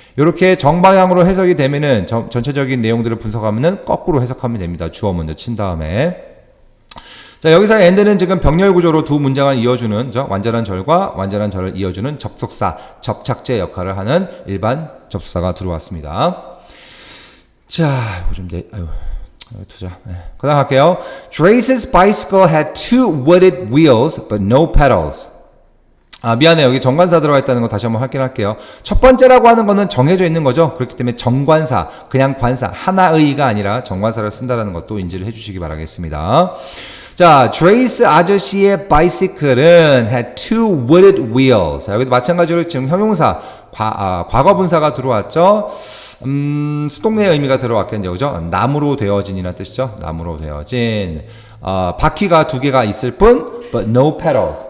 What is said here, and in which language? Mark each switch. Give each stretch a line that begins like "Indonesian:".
Korean: 이렇게 정방향으로 해석이 되면은, 전체적인 내용들을 분석하면은, 거꾸로 해석하면 됩니다. 주어 먼저 친 다음에. 자, 여기서 and는 지금 병렬 구조로 두 문장을 이어주는 완전한 절과 완전한 절을 이어주는 접속사, 접착제 역할을 하는 일반 접속사가 들어왔습니다. 자, 이거 좀 투자. 네. 그 다음 할게요.
English: Drace's bicycle had two wooded wheels but no pedals.
Korean: 아, 미안해요. 여기 정관사 들어가 있다는 거 다시 한번 확인할게요. 첫 번째라고 하는 거는 정해져 있는 거죠. 그렇기 때문에 정관사, 그냥 관사, 하나의가 아니라 정관사를 쓴다는 것도 인지를 해주시기 바라겠습니다.
English: 자, Drace
Korean: 아저씨의 바이시클은
English: had two wooded wheels.
Korean: 자, 여기도 마찬가지로 지금 형용사, 과거분사가 들어왔죠. 수동태의 의미가 들어왔겠죠. 그죠? 나무로 되어진이라는 뜻이죠. 나무로 되어진. 바퀴가 두 개가 있을 뿐,
English: but no pedals.